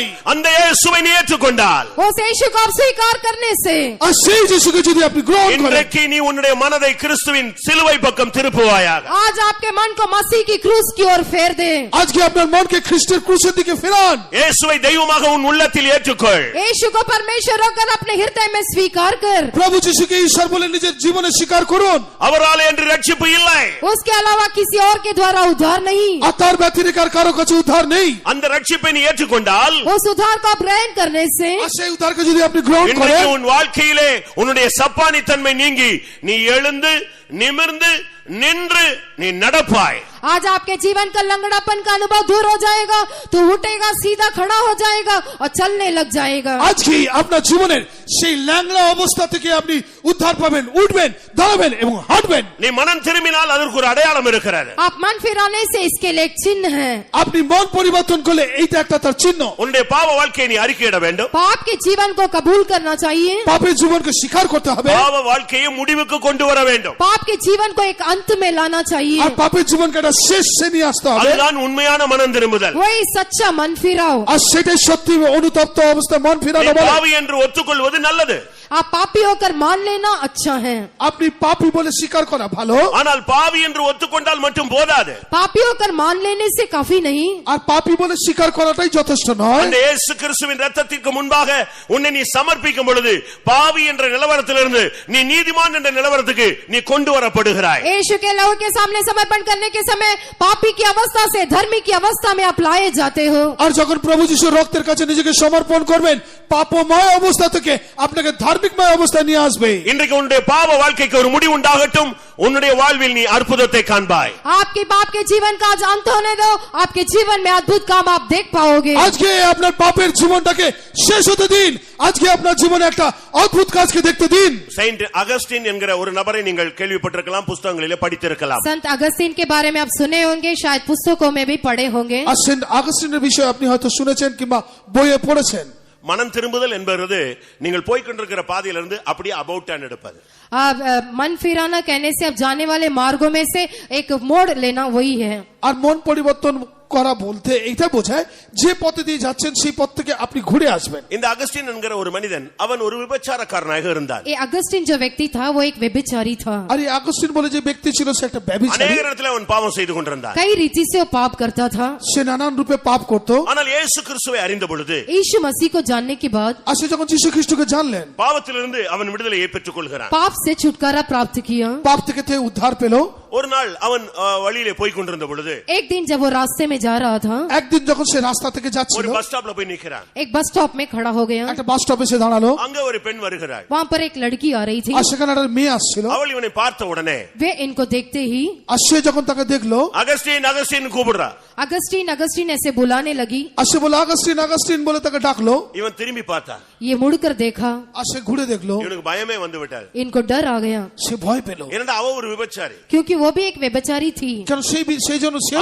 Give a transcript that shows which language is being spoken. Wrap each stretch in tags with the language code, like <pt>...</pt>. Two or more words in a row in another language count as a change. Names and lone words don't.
<ta>அந்த இயேசுவை நீ ஏற்றுக்கொண்டால்,</ta> <hi>उस यीशु को आप स्वीकार करने से,</hi> <bn>আর সেই যিশুকে যদি আপনি গ্রহণ করেন,</bn> <ta>இன்றைக்கு நீ உன்னுடைய மனதை கிறிஸ்துவின் சிலுவை பக்கம் திருப்புவாயாக।</ta> <hi>आज आपके मन को मसीह की क्रूस की ओर फेर दे।</hi> <bn>আজকে আপনার মনকে খ্রিস্টের ক্রুশের দিকে ফেরান।</bn> <ta>இயேசுவை தெய்வமாக உன் உள்ளத்தில் ஏற்றுக்கொள்।</ta> <hi>यीशु को परमेश्वर होकर अपने हृदय में स्वीकार कर।</hi> <bn>প্রভু যিশুকে ঈশ্বর বলে নিজের জীবনে স্বীকার করুন।</bn> <ta>அவராலே என்று ரட்சிப்பு இல்லை,</ta> <hi>उसके अलावा किसी और के द्वारा उद्धार नहीं।</hi> <bn>আর তার ব্যতিরেক আর কারো কাছে উদ্ধার নেই।</bn> <ta>அந்த ரட்சிப்பை நீ ஏற்றுக்கொண்டால்,</ta> <hi>उस उद्धार को आप ग्रहण करने से,</hi> <bn>আর সেই উদ্ধারকে যদি আপনি গ্রহণ</bn> <ta>இன்றைக்கு</ta> <bn>করেন,</bn> <ta>உன் வாழ்க்கையிலே உன்னுடைய சப்பானி தன்மை நீங்கி நீ எழுந்து நிமிர்ந்து நின்று நீ நடப்பாய்।</ta> <hi>आज आपके जीवन का लंगड़ापन का अनुभव दूर हो जाएगा, तो उठेगा, सीधा खड़ा हो जाएगा और चलने लग जाएगा।</hi> <bn>আজকে আপনার জীবনের সেই ল্যাংড়া অবস্থা থেকে আপনি উদ্ধার পাবেন, উঠবেন, দাঁড়াবেন এবং হাঁটবেন।</bn> <ta>நீ மனம் திரும்பினால் அதற்கு ஒரு அடையாளம் இருக்கிறது।</ta> <hi>आप मन फिराने से इसके लिए एक चिन्ह है।</hi> <bn>আপনি মন পরিবর্তন করলে এইটা একটা তার চিহ্ন।</bn> <ta>உன்னுடைய பாவ வாழ்க்கையை நீ அறிக்கையிட வேண்டும்।</ta> <hi>पाप के जीवन को कबूल करना चाहिए।</hi> <bn>পাপের জীবনকে স্বীকার করতে হবে।</bn> <ta>பாவ வாழ்க்கையை முடிவுக்கு கொண்டு வர வேண்டும்।</ta> <hi>पाप के जीवन को एक अंत में लाना चाहिए।</hi> <bn>আর পাপের জীবনকে একটা শেষ শ্রেণী আসতে হবে।</bn> <ta>அதுதான் உண்மையான மனம் திரும்புதல்।</ta> <hi>वही सच्चा मन फिराओ।</hi> <bn>আর সেটাই সত্যি অনুতপ্ত অবস্থায় মন</bn> <ta>நீ</ta> <bn>ফিরানো বলে।</bn> <ta>பாவி என்று ஒத்துக்கொள்வது நல்லது,</ta> <hi>आप पापी होकर मान लेना अच्छा है।</hi> <bn>আপনি পাপী বলে স্বীকার করা ভালো।</bn> <ta>ஆனால் பாவி என்று ஒத்துக்கொண்டால் மட்டும் போதாது।</ta> <hi>पापी होकर मान लेने से काफी नहीं।</hi> <bn>আর পাপী বলে স্বীকার করাটাই যথেষ্ট নয়।</bn> <ta>அந்த இயேசு கிறிஸ்துவின் இரத்தத்திற்கு முன்பாக உன்னை நீ சமர்ப்பிக்கும் பொழுது பாவி என்ற நிலவரத்திலிருந்து நீ நீதிமான் என்ற நிலவரத்துக்கு நீ கொண்டு வரப்படுகிறாய்।</ta> <hi>यीशु के लहू के सामने समर्पण करने के समय पापी की अवस्था से धर्मी की अवस्था में आप लाए जाते हो।</hi> <bn>আর যখন প্রভু যিশুর রক্তের কাছে নিজেকে সমর্পণ করবেন, পাপময় অবস্থা থেকে আপনাকে ধার্মিকময় অবস্থায় নিয়ে আসবে।</bn> <ta>இன்றைக்கு உன்னுடைய பாவ வாழ்க்கைக்கு ஒரு முடிவு உண்டாகட்டும், உன்னுடைய வாழ்வில் நீ அற்புதத்தை காண்பாய்।</ta> <hi>आपके बाप के जीवन का आज अंत होने दो, आपके जीवन में अद्भुत काम आप देख पाओगे।</hi> <bn>আজকে আপনার পাপের জীবনটাকে শেষ হতে দিন। আজকে আপনার জীবনে একটা অদ্ভুত কাজকে দেখতে দিন।</bn> <ta>செயின்ட் அகஸ்டின் என்கிற ஒரு நபரை நீங்கள் கேள்விப்பட்டிருக்கலாம், புத்தகங்களிலே படித்திருக்கலாம்।</ta> <hi>संत अगस्तीन के बारे में आप सुने होंगे, शायद पुस्तकों में भी पढ़े होंगे।</hi> <bn>আর সেন্ট আগস্টিনের বিষয়ে আপনি হয়তো শুনেছেন কিংবা বইয়ে পড়েছেন।</bn> <ta>மனம் திரும்புதல் என்பது நீங்கள் போய்க்கொண்டிருக்கிற பாதையிலிருந்து அப்படியே</ta> <en>about turn</en> <ta>எடுப்பது।</ta> <hi>मन फिराना कहने से आप जाने वाले मार्गों में से एक मोड़ लेना, वही है।</hi> <bn>আর মন পরিবর্তন করা বলতে এটা বোঝায় যে পথে দিয়ে যাচ্ছেন সেই পথ থেকে আপনি ঘুরে আসবেন।</bn> <ta>இந்த அகஸ்டின் என்கிற ஒரு மனிதன் அவன் ஒரு விபச்சாரக்காரனாக இருந்தான்.</ta> <hi>ये अगस्टिन जो व्यक्ति था वो एक व्यभिचारी था।</hi> <bn>আর এই আগস্টিন বলে যে ব্যক্তি ছিল সে একটা ব্যভিচারী।</bn> <ta>अनेक இடத்துல அவன் பாவம் செய்து கொண்டிருந்தான்.</ta> <hi>कई रीति से वो पाप करता था।</hi> <bn>সে নানান রূপে পাপ করত।</bn> <ta>ஆனால் இயேசு கிறிஸ்துவை அறிந்த பொழுது,</ta> <hi>यीशु मसीह को जानने के बाद</hi> <bn>আর সে যখন যীশু খ্রিস্টকে জানলেন,</bn> <ta>பாவத்திலிருந்து அவன் விடுதலையை பெற்றுக் கொள்கிறான்.</ta> <hi>पाप से छुटकारा प्राप्त किया।</hi> <bn>পাপ থেকে তে উদ্ধার পেল।</bn> <ta>ஒரு நாள் அவன் வழியிலே போய் கொண்டிருந்த பொழுது</ta> <hi>एक दिन जब वो रास्ते में जा रहा था,</hi> <bn>একদিন যখন সে রাস্তা থেকে</bn> <ta>ஒரு</ta> <bn>যাচ্ছিল,</bn> <ta>பஸ் ஸ்டாப்ல போய் நிக்கிறான்.</ta> <hi>एक बस स्टॉप में खड़ा हो गया।</hi> <bn>একটা বাস স্টপে সে দাঁড়ালো।</bn> <ta>அங்க ஒரு பெண் வருகிறாள்.</ta> <hi>वहाँ पर एक लड़की आ रही थी।</hi> <bn>আর সেখানে একটা মেয়ে আসছিল।</bn> <ta>அவள் இவனை பார்த்த உடனே</ta> <hi>वे इनको देखते ही</hi> <bn>আর সে যখন তাকে দেখলো,</bn> <ta>அகஸ்டின் அகஸ்டின் கூப்பிடுறா.</ta> <hi>अगस्टिन अगस्टिन ऐसे बुलाने लगी।</hi> <bn>আর সে বলে আগস্টিন আগস্টিন বলে তাকে ডাকলো।</bn> <ta>இவன் திரும்பி பார்த்தான்.</ta> <hi>ये मुड़कर देखा,</hi> <bn>আর সে ঘুরে দেখলো,</bn> <ta>இவனுக்கு பயமே வந்து விட்டாரு.</ta> <hi>इनको डर आ गया</hi> <bn>সে ভয় পেল।</bn> <ta>ஏன்னா அவ ஒரு விபச்சாரி.</ta> <hi>क्योंकि वो भी एक व्यभिचारी थी।</hi> <bn>কারণ সেই জন্য সেও</bn>